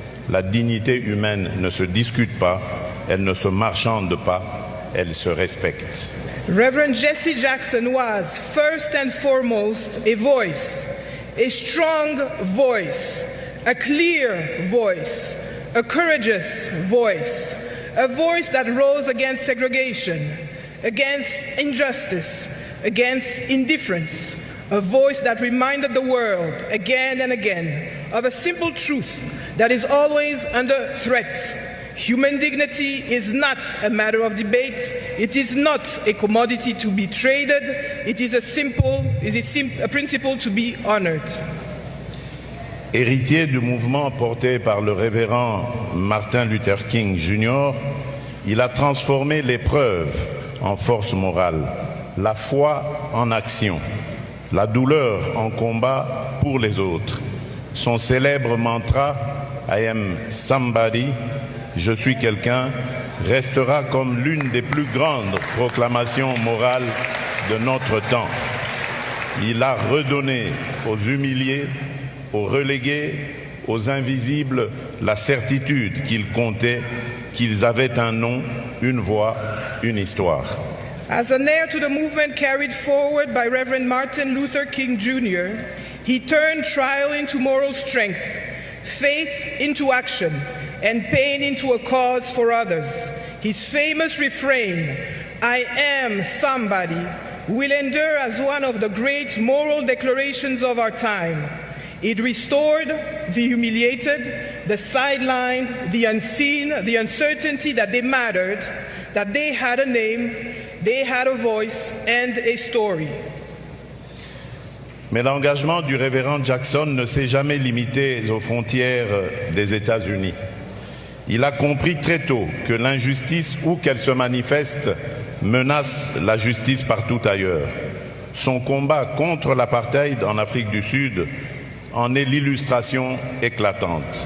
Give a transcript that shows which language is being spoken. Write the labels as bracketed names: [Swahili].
[French] La dignité humaine ne se discute pas, elle ne se marchande pas, elle se respecte. [English] Reverend Jesse Jackson was, first and foremost, a voice, a strong voice, a clear voice, a courageous voice, a voice that rose against segregation, against injustice, against indifference, a voice that reminded the world again and again of a simple truth that is always under threat. Human dignity is not a matter of debate. It is not a commodity to be traded. It is a principle to be honored. [French] Héritier du mouvement porté par le révérend Martin Luther King Jr., il a transformé l'épreuve en force morale, la foi en action, la douleur en combat pour les autres. Son célèbre mantra « [English] I am somebody [French] », je suis quelqu'un, restera comme l'une des plus grandes proclamations morales de notre temps. Il a redonné aux humiliés, aux relégués, aux invisibles, la certitude qu'ils comptaient, qu'ils avaient un nom, une voix, une histoire. [English] As an heir to the movement carried forward by Reverend Martin Luther King Jr., he turned trial into moral strength, faith into action, and pain into a cause for others. His famous refrain, "I am somebody," will endure as one of the great moral declarations of our time. It restored the humiliated, the sidelined, the unseen, the uncertainty that they mattered, that they had a name, they had a voice and a story. [French] Mais l'engagement du révérend Jackson ne s'est jamais limité aux frontières des États-Unis. Il a compris très tôt que l'injustice, où qu'elle se manifeste, menace la justice partout ailleurs. Son combat contre l'apartheid en Afrique du Sud en est l'illustration éclatante.